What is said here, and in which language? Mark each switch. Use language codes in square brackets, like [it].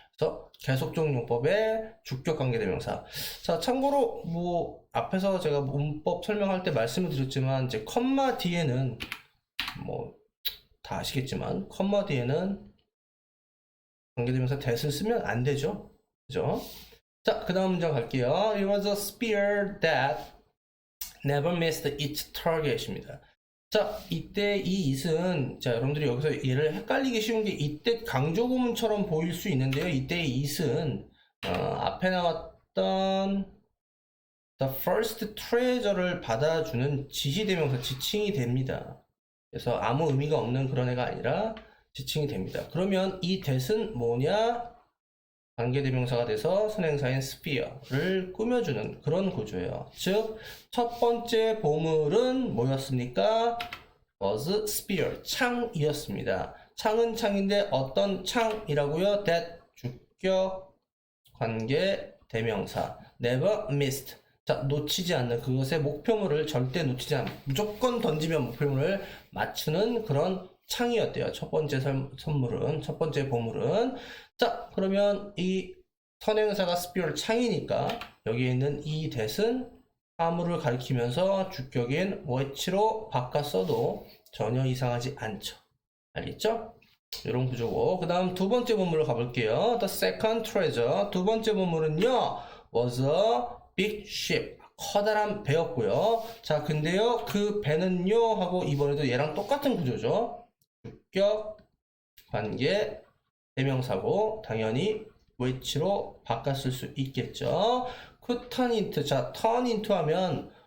[ko] 그래서 계속적 용법의 주격 관계대명사. 자, 참고로 뭐 앞에서 제가 문법 설명할 때 말씀을 드렸지만 이제 컴마 뒤에는 뭐 다 아시겠지만 컴마 뒤에는 관계대명사 that을 쓰면 안 되죠. 그죠? 자, 그 다음 문장 갈게요. [en] It was a spear that never missed its target입니다. [ko] 자, 이때 이 it은 자, 여러분들이 여기서 얘를 헷갈리기 쉬운 게 이때 강조구문처럼 보일 수 있는데요. 이때의 it은 앞에 나왔던 [en] the first treasure [ko] 를 받아주는 지시대명사 지칭이 됩니다. 그래서 아무 의미가 없는 그런 애가 아니라 지칭이 됩니다. 그러면 이 that은 뭐냐? 관계대명사가 돼서 선행사인 spear를 꾸며주는 그런 구조예요. 즉, 첫 번째 보물은 뭐였습니까? was spear, 창이었습니다. 창은 창인데 어떤 창이라고요? that, 주격, 관계대명사, [en] never missed. [ko] 자, 놓치지 않는 그것의 목표물을 절대 놓치지 않는 무조건 던지면 목표물을 맞추는 그런 창이었대요. 첫 번째 첫 번째 보물은. 자, 그러면 이 선행사가 spear 창이니까 여기에 있는 이 that은 사물을 가리키면서 주격인 what로 바꿨어도 전혀 이상하지 않죠. 알겠죠? 이런 구조고. 그 다음 두 번째 보물로 가볼게요. The second treasure. 두 번째 보물은요, [en] was a big ship. [ko] 커다란 배였고요. 자, 근데요, 그 배는요, 하고 이번에도 얘랑 똑같은 구조죠. 주격, 관계, 대명사고, 당연히 which로 바꿨을 수 있겠죠. [en] could turn into. [ko] 자, turn into 하면